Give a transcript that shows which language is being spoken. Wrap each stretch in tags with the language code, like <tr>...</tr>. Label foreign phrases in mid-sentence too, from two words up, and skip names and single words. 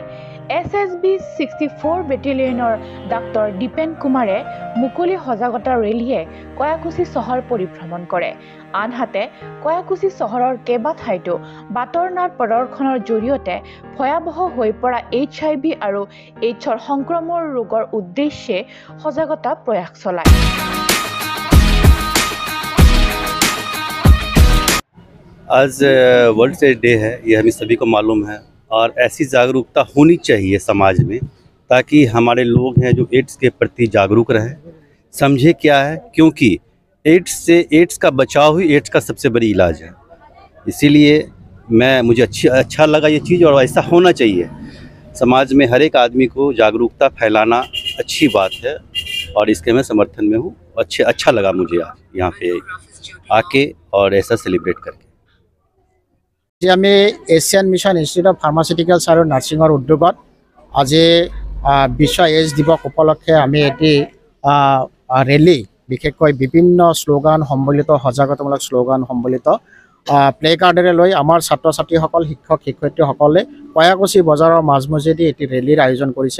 <as>SSB 64 বেটেলিয়নৰ ডাক্তৰ দীপেন কুমাৰে মুকলি সজাগতা ৰেলীয়ে কয়াকুছি চহৰ পৰিভ্ৰমণ কৰে। আনহাতে কয়াকুছি চহৰৰ কেইবাঠাইতো বাটৰ নাট প্ৰদৰ্শনৰ জৰিয়তে ভয়াৱহ হৈ পৰা HIV আৰু এইডছৰ সংক্ৰমণ ৰোগৰ উদ্দেশ্যে সজাগতা প্ৰয়াস চলায়।</as> <hi>आज वर्ल्ड एड्स डे है, ये हमें सभी को मालूम है और ऐसी जागरूकता होनी चाहिए समाज में ताकि हमारे लोग हैं जो एड्स के प्रति जागरूक रहें, समझे क्या है, क्योंकि एड्स का बचाव ही एड्स का सबसे बड़ी इलाज है। इसीलिए मुझे अच्छा लगा ये चीज़ और ऐसा होना चाहिए। समाज में हर एक आदमी को जागरूकता फैलाना अच्छी बात है और इसके मैं समर्थन में हूँ। अच्छा लगा मुझे यहाँ पे आके और ऐसा सेलिब्रेट करके।</hi> <as>আমি এছিয়ান মিছন ইনষ্টিটিউট অফ ফাৰ্মাচিউটিকেলছ আৰু নাৰ্ছিঙৰ উদ্যোগত আজি বিশ্ব এইডছ দিৱস উপলক্ষে আমি এটি ৰেলী, বিশেষকৈ বিভিন্ন শ্লোগান সম্বলিত সজাগতামূলক শ্লোগান সম্বলিত প্লে কাৰ্ডেৰে লৈ আমাৰ ছাত্ৰ ছাত্ৰীসকল, শিক্ষক শিক্ষয়িত্ৰীসকলে কয়াকুছি বজাৰৰ মাজমজিয়াদি এটি ৰেলীৰ আয়োজন কৰিছে।</as>